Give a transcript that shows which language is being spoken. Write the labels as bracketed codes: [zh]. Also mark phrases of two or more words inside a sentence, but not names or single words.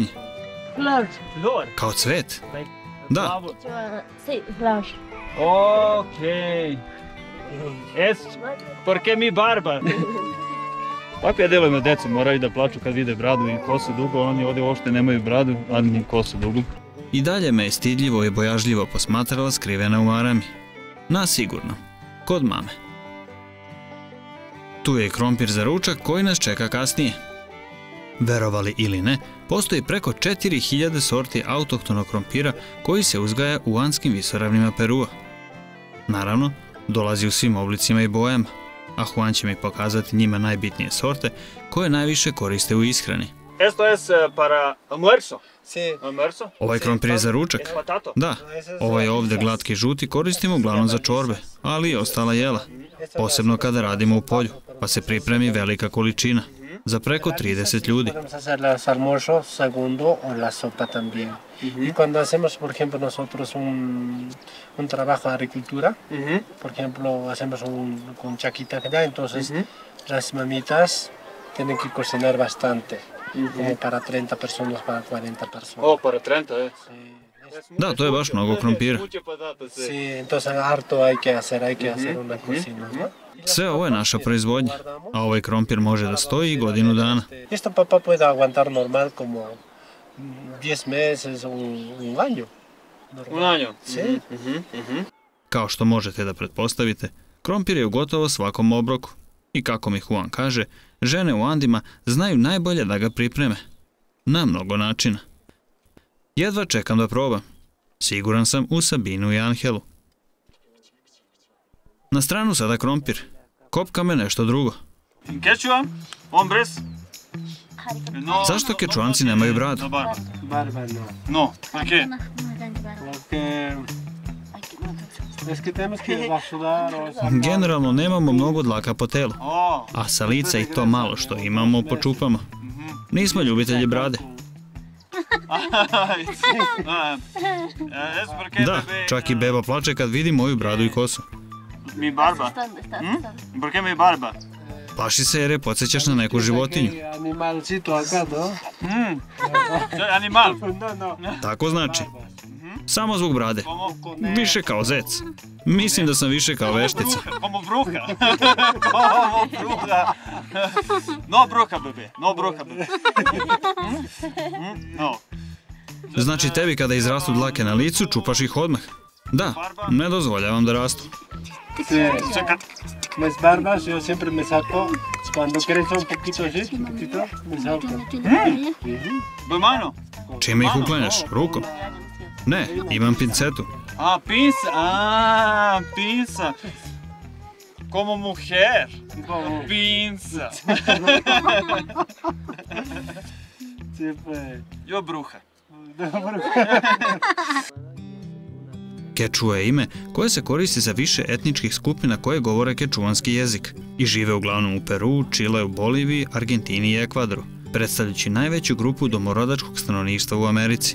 [es] Flor. [sr] Kao cvet. Da, [es] Sí, flor. Ok. Es porque mi barba. [sr] Tako ja delujem na decu, moraju da plaču kad vide bradu i kosu dugo, oni ovdje uopšte nemaju bradu, a ni kosu dugu. i dalje me je stidljivo i bojažljivo posmatrala skrivena u marami. Na sigurno, kod mame. Tu je i krompir za ručak koji nas čeka kasnije. Verovali ili ne, postoji preko 4000 sorti autohtonog krompira koji se uzgaja u Anskim visoravnima Perua. Naravno, dolazi u svim oblicima i bojama, a Juan će mi pokazati njima najbitnije sorte koje najviše koriste u ishrani. [es] Esto es para almuerzo. Sí. Almuerzo? [sr] Ovaj krompir je za ručak? [es] Patato? [sr] Da, ovaj ovdje glatki žuti koristimo uglavnom za čorbe, ali i ostala jela. Posebno kada radimo u polju, pa se pripremi velika količina. Za preko 30 ljudi. [es] Podemos hacer los almuerzos, segundo, o la sopa también. Y cuando hacemos, por ejemplo, nosotros un trabajo de agricultura, por ejemplo, hacemos con chaquita allá, entonces las mamitas tienen que cocinar bastante, como para 30 personas, para 40 personas. Oh, para 30, Sí. [sr] Da, to je baš mnogo krompira. [es] Sí, entonces harto hay que hacer una cocina, ¿no? [sr] Sve ovo je naša proizvodnja, a ovaj krompir može da stoji i godinu dana. [es] Esto papá puede aguantar normal como 10 meses o un año. Un año? Sí. [sr] Kao što možete da pretpostavite, krompir je u gotovo svakom obroku. I kako mi Juan kaže, žene u Andima znaju najbolje da ga pripreme. Na mnogo načina. Jedva čekam da probam. Siguran sam u Sabinu i Angelu. Na stranu sada krompir. Kopka me nešto drugo. [es] Quechua? Hombres? [sr] Zašto Kečuanci nemaju bradu? [es] No barba. Barba no. No, ¿por qué? Porque es que tenemos que rasudar o sea, [sr] Generalno nemamo mnogo dlaka po telu, Oh. a sa lica i to malo što imamo počupamo. Nismo ljubitelji brade. [es] Es porque [sr] Da, [es] bebé, [sr] čak i beba plače kad vidi moju bradu i kosu. [es] mi barba. ¿Por qué mi barba? [sr] Plaši se jer je podsjećaš na neku životinju. [es] animalcito acá, ¿no? Soy animal. No, no. [sr] Tako znači. Samo zbog brade. [es] Como [sr] Više kao zec. Mislim da sam više kao veštica. [es] Como bruja. Como bruja. No bruja, bebé. No bruja, bebé. No. [sr] Znači tebi kada izrastu dlake na licu, čupaš ih odmah. Da, ne dozvoljavam da rastu. [es] Sí. Mis barbas yo siempre me saco cuando crece un poquito así, chiquitito, me saco. ¿De mano? [sr] Čime ih uklanjaš? Rukom? Ne, imam pincetu. [es] Ah, pinza. Ah, pinza. Como mujer. Pinza. Sí, pues. Yo bruja. [sr] Kečua je ime koje se koristi za više etničkih skupina koje govore kečuanski jezik i žive uglavnom u Peru, Čileu, Boliviji, Argentini i Ekvadoru, predstavljajući najveću grupu domorodačkog stanovništva u Americi.